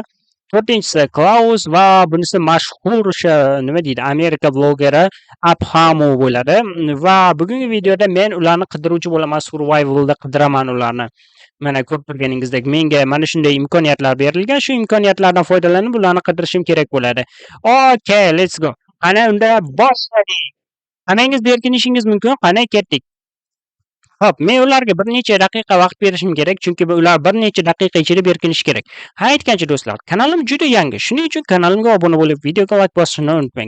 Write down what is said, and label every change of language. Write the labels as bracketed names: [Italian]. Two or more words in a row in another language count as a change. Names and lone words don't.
[Uzbek] To'rtinchisi Klaus va bunisi mashhur o'sha nima deydi, Amerika blogeri Abhamu bo'ladi va bugungi videoda men ularni qidiruvchi bo'laman, survivalda qidiraman ularni. Mana ko'rib turganingizdek, menga mana shunday imkoniyatlar berilgan. Shu imkoniyatlardan foydalanib ularni qidirishim kerak bo'ladi. [English] Okay, let's go. [Uzbek] Qani unda boshladik. Hammangiz berkinishingiz mumkin. Qani ketdik. Xo'p, men ularga bir necha daqiqa vaqt berishim kerak, chunki ular bir necha daqiqa ichida berkinishi kerak. Ha, aytgancha do'stlar, kanalim juda yangi. Shuning uchun kanalimga obuna bo'lib, videoga like bosishni unutmang.